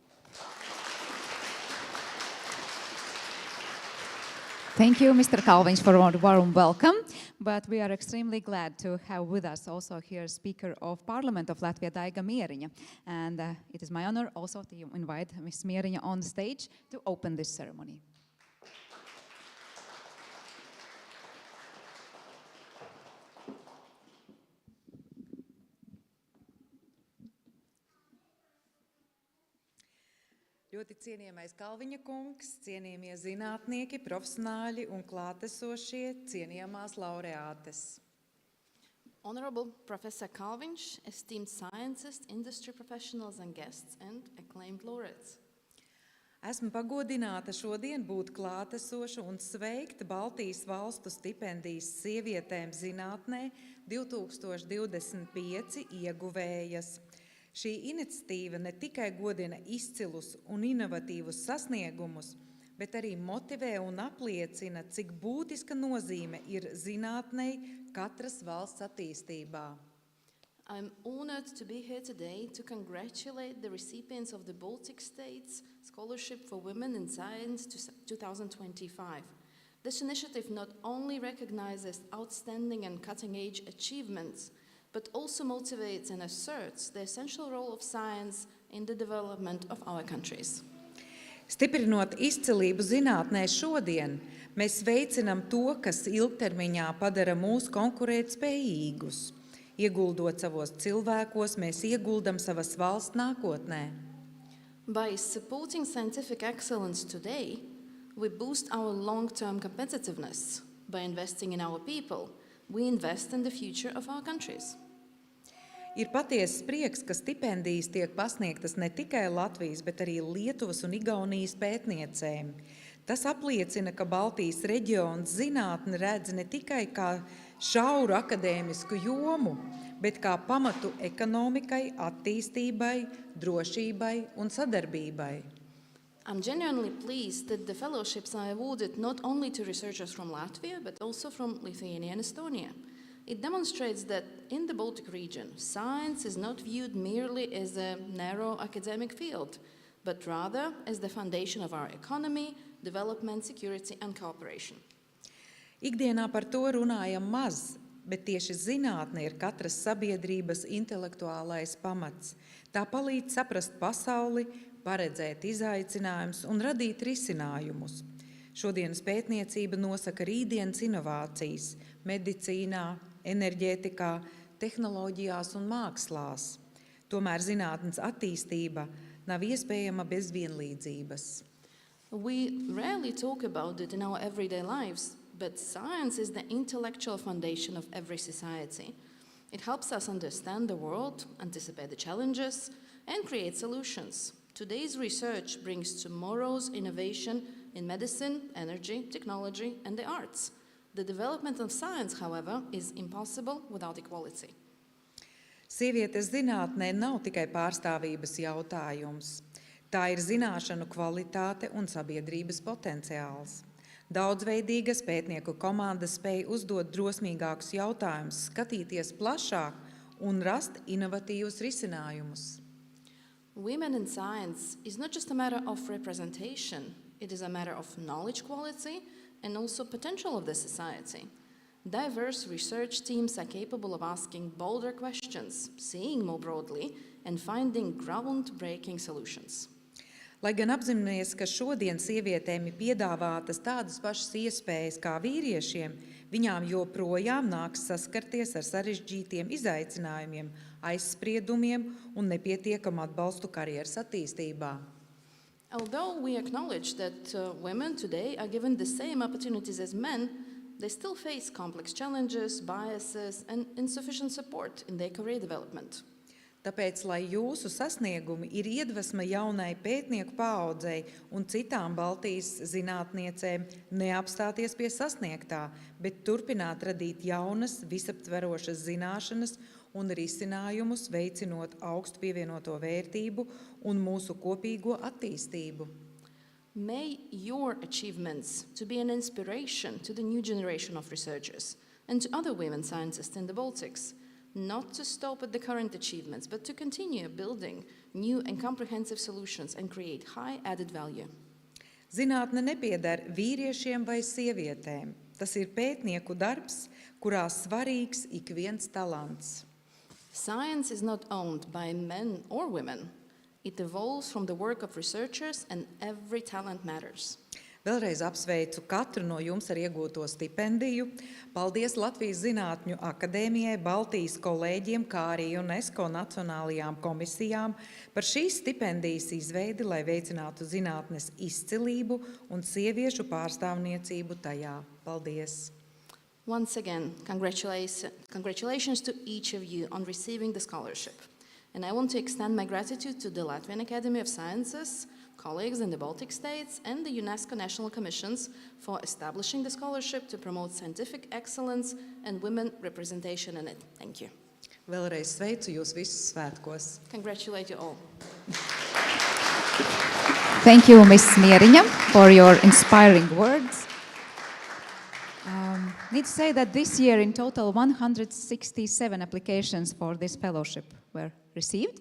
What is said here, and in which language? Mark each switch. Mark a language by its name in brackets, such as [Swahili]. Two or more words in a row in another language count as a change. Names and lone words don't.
[English] Thank you, Mr. Kalviņš, for a warm welcome. But we are extremely glad to have with us also here Speaker of Parliament of Latvia, Daiga Mieriņa. And it is my honor also to invite Ms. Mieriņa on stage to open this ceremony. [Latvian] Ļoti cienījamais Kalviņa kungs, cienījamie zinātnieki, profesionāļi un klātesošie, cienījamās laureātes. [English] Honorable Professor Kalviņš, esteemed scientists, industry professionals and guests, and acclaimed laureates. [Latvian] Esmu pagodināta šodien būt klātesoša un sveikt Baltijas valstu stipendijas sievietēm zinātnē 2025 ieguvējas. Šī iniciatīva ne tikai godina izcilus un inovatīvus sasniegumus, bet arī motivē un apliecina, cik būtiska nozīme ir zinātnei katras valsts attīstībā. [English] I'm honored to be here today to congratulate the recipients of the Baltic States Scholarship for Women in Science 2025. This initiative not only recognizes outstanding and cutting-edge achievements, but also motivates and asserts the essential role of science in the development of our countries. [Latvian] Stiprinot izcilību zinātnē šodien, mēs veicinam to, kas ilgtermiņā padara mūs konkurētspējīgus. Ieguldot savos cilvēkos, mēs ieguldam savas valsts nākotnē. [English] By supporting scientific excellence today, we boost our long-term competitiveness. By investing in our people, we invest in the future of our countries. [Latvian] Ir patiesas prieks, ka stipendijas tiek pasniegtas ne tikai Latvijas, bet arī Lietuvas un Igaunijas pētniecēm. Tas apliecina, ka Baltijas reģions zinātni redz ne tikai kā šauru akadēmisku jomu, bet kā pamatu ekonomikai, attīstībai, drošībai un sadarbībai. [English] I'm genuinely pleased that the fellowships are awarded not only to researchers from Latvia, but also from Lithuania and Estonia. It demonstrates that in the Baltic region, science is not viewed merely as a narrow academic field, but rather as the foundation of our economy, development, security and cooperation. [Latvian] Ikdienā par to runājam maz, bet tieši zinātne ir katras sabiedrības intelektuālais pamats. Tā palīdz saprast pasauli, paredzēt izaicinājumus un radīt risinājumus. Šodienas pētniecība nosaka rītdienas inovācijas medicīnā, enerģētikā, tehnoloģijās un mākslās. Tomēr zinātnes attīstība nav iespējama bez vienlīdzības. [English] We rarely talk about it in our everyday lives, but science is the intellectual foundation of every society. It helps us understand the world, anticipate the challenges, and create solutions. Today's research brings tomorrow's innovation in medicine, energy, technology, and the arts. The development of science, however, is impossible without equality. [Latvian] Sievietes zinātnē nav tikai pārstāvības jautājums. Tā ir zināšanu kvalitāte un sabiedrības potenciāls. Daudzveidīgas pētnieku komandas spēj uzdot drosmīgākus jautājumus, skatīties plašāk un rast inovatīvus risinājumus. [English] Women in science is not just a matter of representation, it is a matter of knowledge quality and also potential of the society. Diverse research teams are capable of asking bolder questions, seeing more broadly, and finding groundbreaking solutions. [Latvian] Lai gan apzināmies, ka šodien sievietēm ir piedāvātas tādas pašas iespējas kā vīriešiem, viņām joprojām nāks saskarties ar sarežģītiem izaicinājumiem, aizspriedumiem un nepietiekamu atbalstu karjeras attīstībā. [English] Although we acknowledge that women today are given the same opportunities as men, they still face complex challenges, biases, and insufficient support in their career development. [Latvian] Tāpēc, lai jūsu sasniegumi ir iedvesma jaunai pētnieku paaudzei un citām Baltijas zinātniecēm neapstāties pie sasniegtā, bet turpināt radīt jaunas, visaptverošas zināšanas un risinājumus, veicinot augstu pievienoto vērtību un mūsu kopīgo attīstību. [English] May your achievements to be an inspiration to the new generation of researchers and to other women scientists in the Baltics, not to stop at the current achievements, but to continue building new and comprehensive solutions and create high added value. [Latvian] Zinātne nepieder vīriešiem vai sievietēm. Tas ir pētnieku darbs, kurā svarīgs ik viens talants. [English] Science is not owned by men or women. It evolves from the work of researchers and every talent matters. [Latvian] Vēlreiz apsveicu katru no jums ar iegūto stipendiju. Paldies Latvijas Zinātņu akadēmijai, Baltijas kolēģiem, kā arī UNESCO nacionālajām komisijām par šīs stipendijas izveidi, lai veicinātu zinātnes izcilību un sieviešu pārstāvniecību tajā. Paldies! [English] Once again, congratulations to each of you on receiving the scholarship. And I want to extend my gratitude to the Latvian Academy of Sciences, colleagues in the Baltic states, and the UNESCO National Commissions for establishing the scholarship to promote scientific excellence and women representation in it. Thank you. [Latvian] Vēlreiz sveicu jūs visus svētkos. [English] Congratulate you all. Thank you, Ms. Mieriņa, for your inspiring words. Need to say that this year in total 167 applications for this fellowship were received.